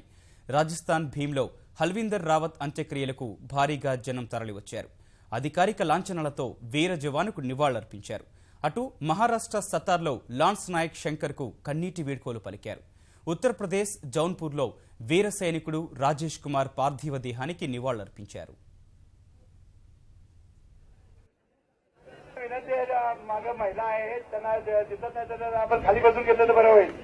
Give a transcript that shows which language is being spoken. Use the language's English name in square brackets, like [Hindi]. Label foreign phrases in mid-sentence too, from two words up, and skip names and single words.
[Telugu] రాజస్థాన్ భీంలో హల్వీందర్ రావత్ అంత్యక్రియలకు భారీగా జనం తరలివచ్చారు. అధికారిక లాంఛనాలతో వీర జవానుకు నివాళులర్పించారు. అటు మహారాష్ట్ర సతార్లో లాన్స్ నాయక్ శంకర్కు కన్నీటి వీడ్కోలు పలికారు. ఉత్తరప్రదేశ్ జౌన్పూర్లో వీర సైనికుడు రాజేష్ కుమార్ పార్థివ దేహానికి నివాళులర్పించారు. [Marathi] मागे महिला आहेत त्यांना दिसत नाही तर आपण खाली बसून घेतलं तर बरं होईल.